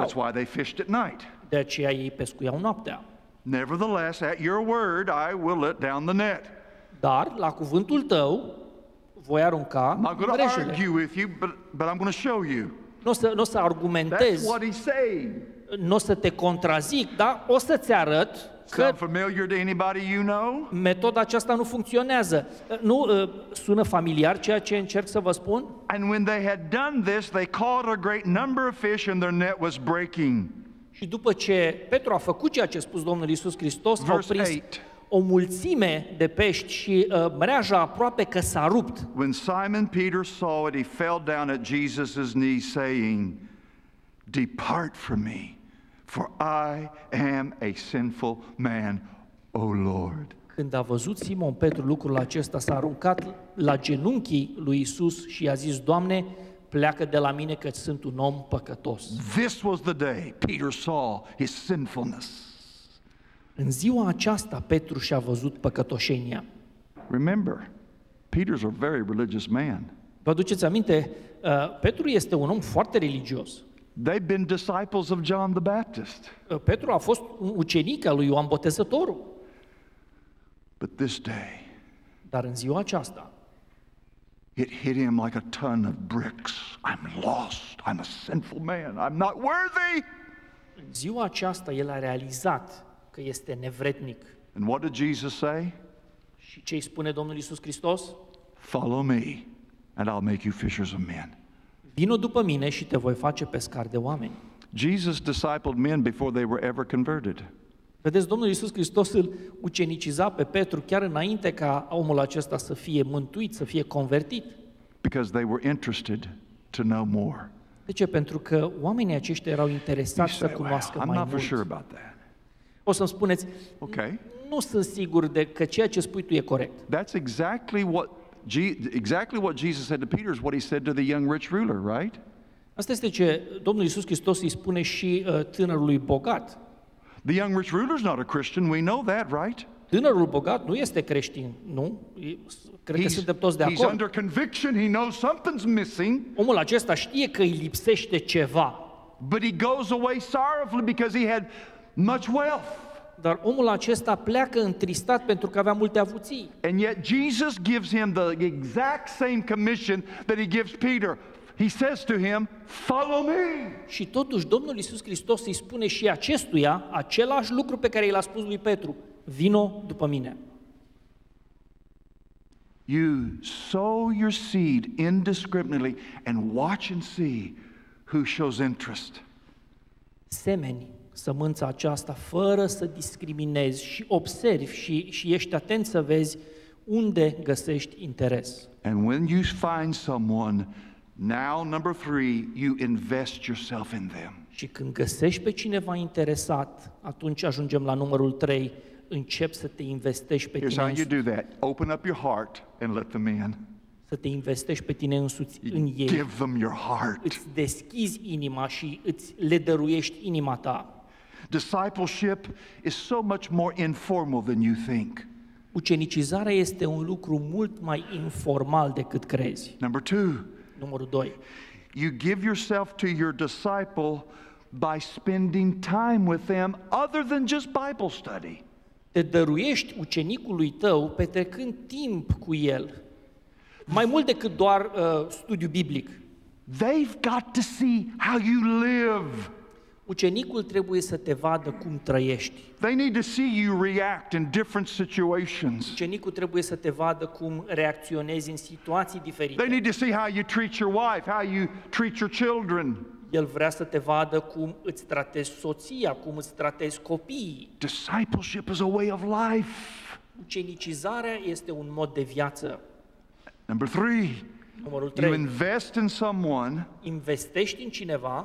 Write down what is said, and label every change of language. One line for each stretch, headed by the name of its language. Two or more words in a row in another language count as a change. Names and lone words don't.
English: That's why they fished at night.
Romanian: De aceea ei pescuiau noaptea.
English: Nevertheless, at your word, I will let down the net.
Romanian: Dar, la cuvântul tău, voi arunca
English: I'm not going to
Romanian: mrejele.
English: argue with you, but I'm going to show you.
Romanian: Nu o să
English: That's
Romanian: argumentez,
English: what he's saying.
Romanian: nu o să te contrazic, dar o să-ți arăt că
English: Sound familiar to anybody you know?
Romanian: metoda aceasta nu funcționează. Nu sună familiar ceea ce încerc să vă spun?
English: And when they had done this, they caught a great number of fish and their net was breaking.
Romanian: Și după ce Petru a făcut ceea ce a spus Domnul Iisus Hristos, au
English: Verse
Romanian: prins
English: 8.
Romanian: o mulțime de pești și mreaja aproape că s-a rupt.
English: When Simon Peter saw it, he fell down at Jesus' knees, saying, "Depart from me, for I am a sinful man, O Lord."
Romanian: Când a văzut Simon Petru lucrul acesta, s-a aruncat la genunchii lui Iisus și i-a zis: Doamne, pleacă de la mine că sunt un om păcătos.
English: This was the day Peter saw his sinfulness.
Romanian: În ziua aceasta Petru și-a văzut păcătoșenia.
English: Remember, Peter's a very religious man.
Romanian: Vă aduceți aminte, Petru este un om foarte religios.
English: They've been disciples of John the Baptist.
Romanian: Petru a fost un ucenic al lui Ioan Botezătorul.
English: But this day,
Romanian: Dar în ziua aceasta,
English: it hit him like a ton of bricks. I'm lost. I'm a sinful man. I'm not worthy.
Romanian: în ziua aceasta el a realizat că este nevrednic.
English: And what did Jesus say?
Romanian: Și ce îi spune Domnul Iisus Hristos?
English: Follow me, and I'll make you fishers of men.
Romanian: Vino după mine și te voi face pescar de oameni.
English: Jesus discipled men before they were ever converted.
Romanian: Vedeți, Domnul Iisus Hristos îl uceniciza pe Petru chiar înainte ca omul acesta să fie mântuit, să fie convertit.
English: Because they were interested to know more.
Romanian: De ce? Pentru că oamenii aceștia erau
English: You
Romanian: interesați să
English: say, well,
Romanian: cunoască
English: I'm
Romanian: mai
English: not for sure
Romanian: mult.
English: about that.
Romanian: O să-mi spuneți,
English: Okay.
Romanian: nu sunt sigur de că ceea ce spui tu e corect.
English: That's exactly what Jesus said to Peter is what he said to the young rich ruler, right?
Romanian: Asta este ce Domnul Iisus Hristos îi spune și tânărului bogat.
English: The young rich ruler's not a Christian. We know that, right?
Romanian: Tânărul bogat nu este creștin, nu? Cred că suntem toți de
English: He's
Romanian: acord.
English: under conviction. He knows something's missing,
Romanian: Omul acesta știe că îi lipsește ceva,
English: but he goes away sorrowfully because he had much wealth.
Romanian: dar omul acesta pleacă întristat pentru că avea multe avuții.
English: And yet Jesus gives him the exact same commission that he gives Peter. He says to him, "Follow me."
Romanian: Și totuși Domnul Iisus Hristos îi spune și acestuia același lucru pe care i l-a spus lui Petru: vino după mine.
English: You sow your seed indiscriminately and watch and see who shows interest.
Romanian: Semeni sămânța aceasta fără să discriminezi și observi și ești atent să vezi unde găsești interes.
English: And when you find someone, now number 3, you invest yourself in them.
Romanian: Și când găsești pe cineva interesat, atunci ajungem la numărul 3, începi să te investești pe
English: Here's
Romanian: tine
English: how you
Romanian: însuți,
English: do that. Open up your heart and let them in.
Romanian: să te investești pe tine însuți în ei.
English: Give them your heart.
Romanian: Îți deschizi inima și le dăruiești inima ta.
English: Discipleship is so much more informal than you think.
Romanian: Ucenicizarea este un lucru mult mai informal decât crezi.
English: Number 2,
Romanian: Numărul 2.
English: you give yourself to your disciple by spending time with them other than just Bible study.
Romanian: Te dăruiești ucenicului tău petrecând timp cu el, mai mult decât doar studiu biblic.
English: They've got to see how you live.
Romanian: Ucenicul trebuie să te vadă cum trăiești.
English: They need to see you react in different situations.
Romanian: Ucenicul trebuie să te vadă cum reacționezi în situații
English: They
Romanian: diferite.
English: need to see how you treat your wife, how you treat your children.
Romanian: El vrea să te vadă cum îți tratezi soția, cum îți tratezi copiii.
English: Discipleship is a way of life.
Romanian: Ucenicizarea este un mod de viață.
English: Number 3,
Romanian: Numărul
English: you
Romanian: 3.
English: invest in someone
Romanian: Investești în cineva